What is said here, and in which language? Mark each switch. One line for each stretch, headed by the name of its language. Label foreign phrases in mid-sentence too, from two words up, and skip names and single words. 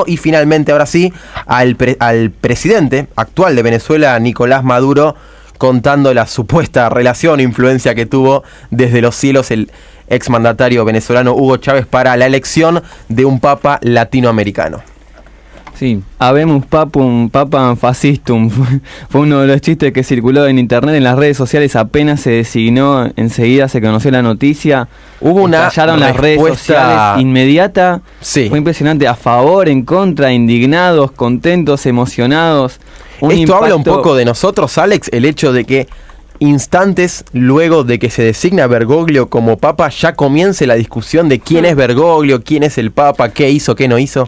Spanish: Y finalmente, ahora sí, al presidente actual de Venezuela, Nicolás Maduro, contando la supuesta relación o influencia que tuvo desde los cielos el exmandatario venezolano Hugo Chávez para la elección de un papa latinoamericano. Sí,
Latin: habemus papum papam fascistum.
Spanish: Fue uno de los chistes que circuló en internet, en las redes sociales. Apenas se designó, enseguida se conoció la noticia. Hubo una las redes sociales inmediata. Sí. Fue impresionante, a favor, en contra, indignados, contentos, emocionados. Esto habla un poco de nosotros, Alex, el hecho de que instantes luego de que se designa Bergoglio como papa ya comience la discusión de quién es Bergoglio, quién es el papa, qué hizo, qué no hizo.